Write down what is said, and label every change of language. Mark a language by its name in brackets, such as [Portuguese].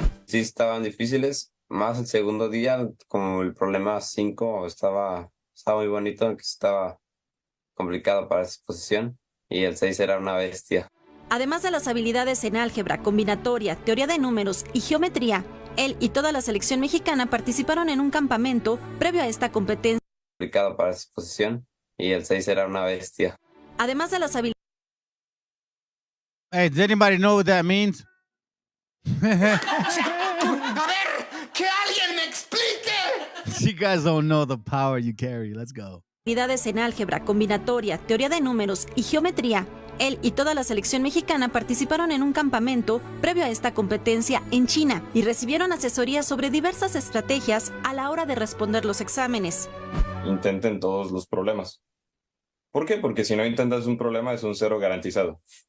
[Spanish] Sí estaban difíciles, más el segundo día, como el problema 5 estaba muy bonito, aunque estaba complicado para esa exposición, y el 6 era una bestia. Además de las habilidades en álgebra, combinatoria, teoría de números y geometría, él y toda la selección mexicana participaron en un campamento previo a esta competencia. Complicado para esa exposición, y el 6 era una bestia. Además de las habilidades... [English] Hey, does anybody know what that means? [Spanish] A ver, que alguien me explique. [English] You guys don't know the power you carry. Let's go. [Spanish] Habilidades en álgebra, combinatoria, teoría de números y geometría. Él y toda la selección mexicana participaron en un campamento previo a esta competencia en China y recibieron asesoría sobre diversas estrategias a la hora de responder los exámenes. Intenten todos los problemas. ¿Por qué? Porque si no intentas un problema es un 0 garantizado.